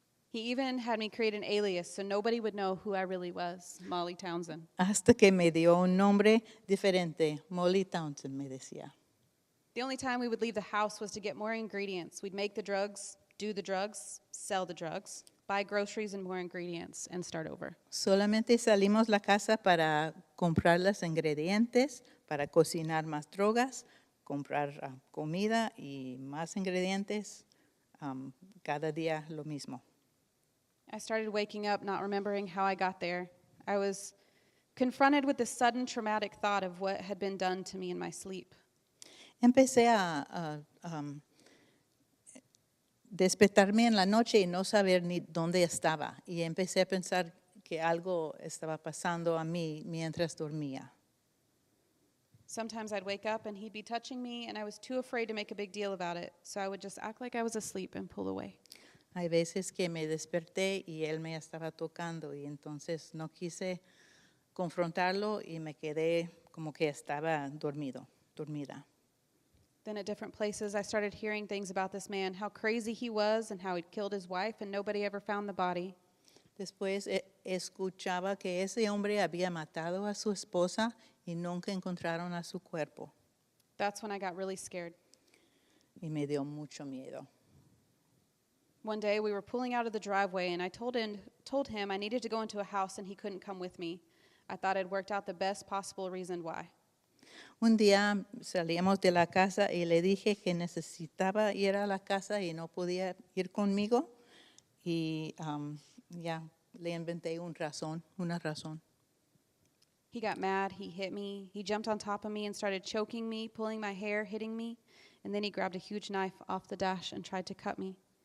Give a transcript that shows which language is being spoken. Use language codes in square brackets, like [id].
[en] He even had me create an alias so nobody would know who I really was, Molly Townsend. [es] Hasta que me dio un nombre diferente, Molly Townsend me decía. [en] The only time we would leave the house was to get more ingredients. We'd make the drugs, do the drugs, sell the drugs, buy groceries and more ingredients, and start over. [es] Solamente salimos la casa para comprar los ingredientes, para cocinar más drogas, comprar comida y más ingredientes, cada día lo mismo. [en] I started waking up not remembering how I got there. I was confronted with the sudden traumatic thought of what had been done to me in my sleep. [es] Empecé a despertarme en la noche y no saber ni dónde estaba. Y empecé a pensar que algo estaba pasando a mí mientras dormía. [en] Sometimes I'd wake up and he'd be touching me, and I was too afraid to make a big deal about it, so I would just act like I was asleep and pull away. [es] Hay veces que me desperté y él me estaba tocando y entonces no quise confrontarlo y me quedé como que estaba dormida. [en] Then at different places, I started hearing things about this man, how crazy he was and how he'd killed his wife and nobody ever found the body. [es] Después escuchaba que ese hombre había matado a su esposa y nunca encontraron a su cuerpo. [en] That's when I got really scared. [es] Y me dio mucho miedo. [en] One day we were pulling out of the driveway and I told him I needed to go into a house and he couldn't come with me. I thought I'd worked out the best possible reason why. [es] Un día salíamos de la casa y le dije que necesitaba ir a la casa y no podía ir conmigo. Y ya le inventé una razón. [en] He got mad, he hit me, he jumped on top of me and started choking me, pulling my hair, hitting me, and then he grabbed a huge knife off the dash and tried to cut me.